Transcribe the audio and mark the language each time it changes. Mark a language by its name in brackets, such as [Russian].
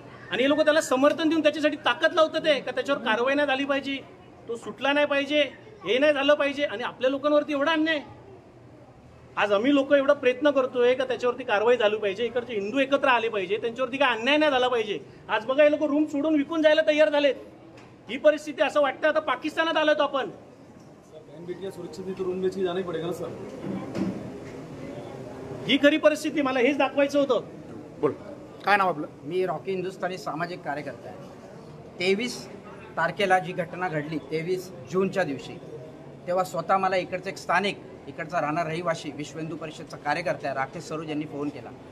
[Marathi] आणि हे लोक त्याला समर्थन देऊन त्याच्यासाठी ताकद लावतात का त्याच्यावर कारवाई नाही झाली पाहिजे, तो सुटला नाही पाहिजे, हे नाही झालं पाहिजे. आणि आपल्या लोकांवरती एवढा अन्याय. आज आम्ही लोक एवढा प्रयत्न करतोय का त्याच्यावरती कारवाई झाली पाहिजे, इकडचे हिंदू एकत्र आले पाहिजे, त्यांच्यावरती काय अन्याय नाही झाला पाहिजे. आज बघा हे लोक रूम सोडून विकून जायला तयार झालेत. ही परिस्थिती असं वाटतं आता पाकिस्तानात आलोय आपण. [Hindi] सुरक्षित रूम बेच के जाना ही पड़ेगा ना सर. [Marathi] ही खरी परिस्थिती, मला हेच दाखवायचं होतं. बोल, काय नाव आपलं? मी रॉकी हिंदुस्थानी सामाजिक कार्यकर्ता आहे. 23 तारखेला जी घटना घडली 23 जूनच्या दिवशी, तेव्हा स्वतः मला इकडचे एक स्थानिक, इकडचा राहणार रहिवासी, विश्व हिंदू परिषदचा कार्यकर्ता आहे राकेश सरोज यांनी फोन केला.